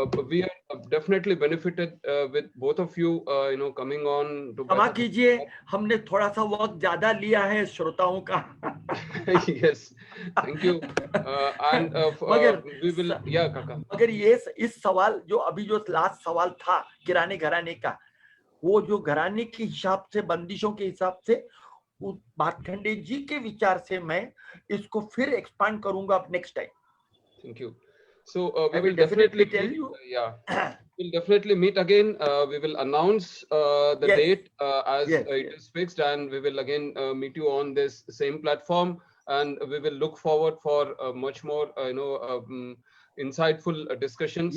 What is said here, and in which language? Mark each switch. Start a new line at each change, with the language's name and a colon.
English: We are definitely benefited with both of you, coming on to.
Hindi: क्षमा कीजिए, हमने थोड़ा सा वक्त ज्यादा लिया है श्रोताओं का।
English: Yes, thank you. And we will, yeah, काका।
Hindi: मगर ये इस सवाल जो अभी जो लास्ट सवाल था किराने घराने का, वो जो घराने के हिसाब से, बंदिशों के हिसाब से, भातखंडे जी के विचार से मैं इसको फिर एक्सपांड करूंगा next time.
English: Thank you. So we will definitely tell you. Yeah, we'll definitely meet again. We will announce the date as it is fixed, and we will again meet you on this same platform, and we will look forward for much more, insightful discussions.